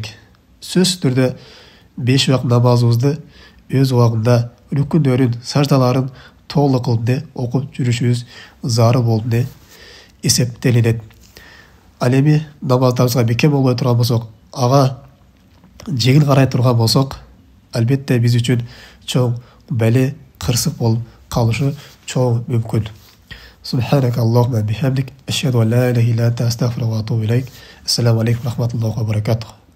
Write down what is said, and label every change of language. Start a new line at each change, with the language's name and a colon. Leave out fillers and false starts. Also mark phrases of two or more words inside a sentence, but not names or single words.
Kyrgyz: Сөзсүз түрдө 5 убак намазыбызды өз убагында рүкүндөрүн, саждаларын толук кылып окуп жүрүшүбүз зарыл болуп эсептелинет. Ал эми намаздарыбызга бекем болбой турган болсок, ага жеңил карай турган болсок, албетте биз үчүн чоң бәле, кырсык болуп калышы чоң мүмкүн.
Arabic: سبحانك اللهم وبحمدك أشهد أن لا إله إلا أنت أستغفرك وأتوب إليك. السلام عليكم ورحمة الله وبركاته.